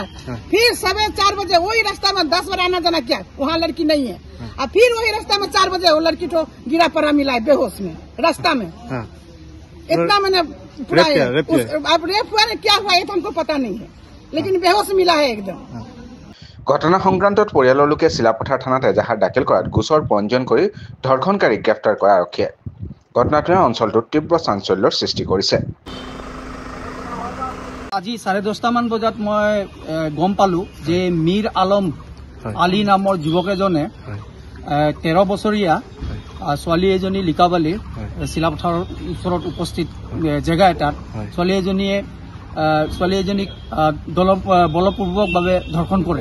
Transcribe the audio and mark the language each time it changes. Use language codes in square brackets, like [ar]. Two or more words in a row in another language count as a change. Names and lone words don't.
[hi] फिर सवेरे 4 बजे वही रास्ता में 10 बार आना जाना किया, वहाँ लड़की नहीं है। और फिर वही रास्ता में 4 बजे वो लड़की तो गिरा पड़ा मिला है बेहोश में रास्ता में। इतना मैंने अब रेप हुआ क्या हुआ ये तो हमको पता नहीं है, लेकिन बेहोश मिला है एकदम। [as] ঘটনা সংক্ৰান্তত পৰিয়ালৰ লোকে চিলাপথাৰ থানাত এজাহাৰ দাখিল কৰাত গোচৰ পঞ্জীয়ন কৰি ধৰ্ষণকাৰীক গ্ৰেপ্তাৰ কৰা আৰক্ষীয়ে ঘটনাটোৱে অঞ্চলটোত তীব্ৰ চাঞ্চল্যৰ সৃষ্টি কৰিছে। আজি 10:30 মান বজাত মই গম পালো যে মীৰ আলম আলী নামৰ যুৱক এজনে 13 বছৰীয়া ছোৱালী এজনী লিকাবালিৰ চিলাপথাৰৰ ওচৰত উপস্থিত জেগা এটাত ছোৱালী এজনীক বলপূৰ্বকভাৱে ধৰ্ষণ কৰে।